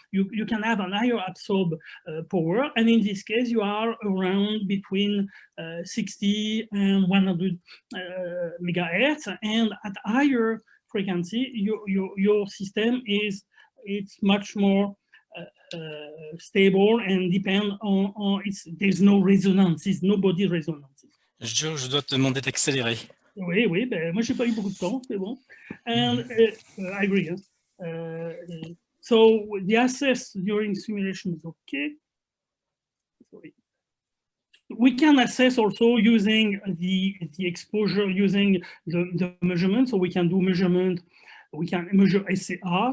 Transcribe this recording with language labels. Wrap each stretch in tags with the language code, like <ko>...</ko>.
<en>You can have an higher absorb power, and in this case you are around between 60 and 100 megahertz, and at higher frequency your system it's much more stable and depend on there's no resonance, there's no body resonance.</en> <fr>Je dois te demander d'accélérer. Oui, ben, moi, j'ai pas eu beaucoup de temps, c'est bon.</fr> <en>And I agree. So the access during simulation is okay. Sorry. We can assess also using the exposure, using the measurement. So we can do measurement. We can measure SCR.</en>